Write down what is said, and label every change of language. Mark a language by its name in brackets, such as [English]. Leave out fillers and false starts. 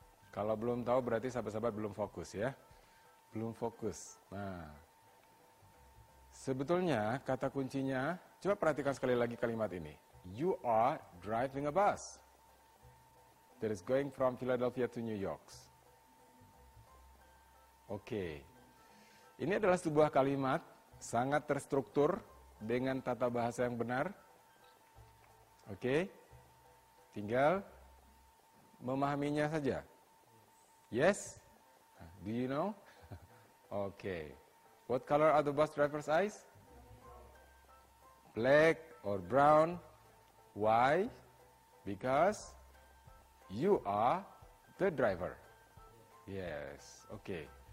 [Indonesian] Kalau belum tahu berarti sahabat-sahabat belum fokus ya. Belum fokus. Nah, sebetulnya kata kuncinya, coba perhatikan sekali lagi kalimat ini. [English] You are driving a bus that is going from Philadelphia to New York. Okay. [Indonesian] Ini adalah sebuah kalimat sangat terstruktur dengan tata bahasa yang benar. Okay. Tinggal memahaminya saja. [English] Yes? Do you know? Okay. What color are the bus driver's eyes? Black or brown? Why? Because you are the driver. Yes, oke. Okay.